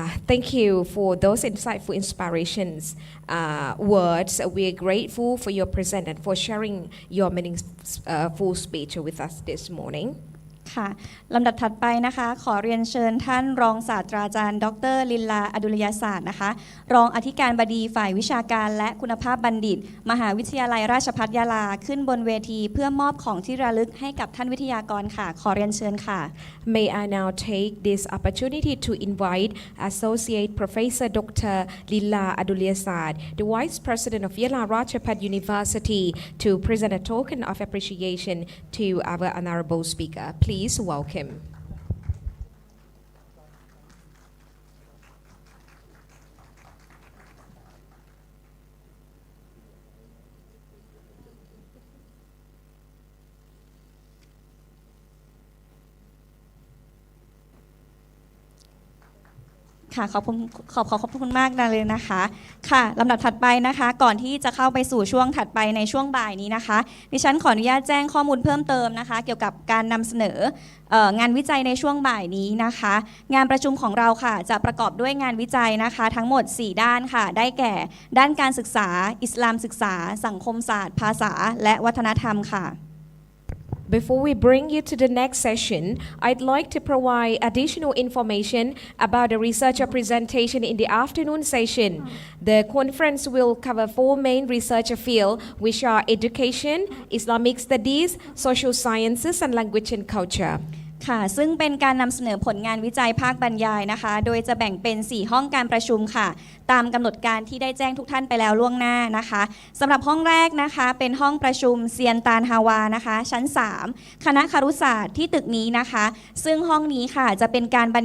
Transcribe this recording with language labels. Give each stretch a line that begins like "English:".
English: Thank you for those insightful inspirations, words. We are grateful for your presence and for sharing your meaningful speech with us this morning.
Thai: ค่ะลำดับถัดไปนะคะขอเรียนเชิญท่านรองศาสตราจารย์ดร. ลินลาอดุลยศาสตร์นะคะรองอธิการบดีฝ่ายวิชาการและคุณภาพบัณฑิตมหาวิทยาลัยราชภัฏยะลาขึ้นบนเวทีเพื่อมอบของที่ระลึกให้กับท่านวิทยากรค่ะขอเรียนเชิญค่ะ
English: May I now take this opportunity to invite Associate Professor Dr. Lila Adulyasad, the Vice President of Yala Rajapat University, to present a token of appreciation to our honorable speaker. Please welcome.
Thai: ค่ะขอบคุณมากเลยนะคะค่ะลำดับถัดไปนะคะก่อนที่จะเข้าไปสู่ช่วงถัดไปในช่วงบ่ายนี้นะคะดิฉันขออนุญาตแจ้งข้อมูลเพิ่มเติมนะคะเกี่ยวกับการนำเสนองานวิจัยในช่วงบ่ายนี้นะคะงานประชุมของเราค่ะจะประกอบด้วยงานวิจัยนะคะทั้งหมด4ด้านค่ะได้แก่ด้านการศึกษาอิสลามศึกษาสังคมศาสตร์ภาษาและวัฒนธรรมค่ะ
English: Before we bring you to the next session, I'd like to provide additional information about the researcher presentation in the afternoon session. The conference will cover 4 main research fields, which are education, Islamic studies, social sciences, and language and culture.
Thai: ค่ะซึ่งเป็นการนำเสนอผลงานวิจัยภาคบรรยายนะคะโดยจะแบ่งเป็น4ห้องการประชุมค่ะตามกำหนดการที่ได้แจ้งทุกท่านไปแล้วล่วงหน้านะคะสำหรับห้องแรกนะคะเป็นห้องประชุมเซียนตานฮาวานะคะชั้น3คณะครุศาสตร์ที่ตึกนี้นะคะซึ่งห้องนี้ค่ะจะเป็นกา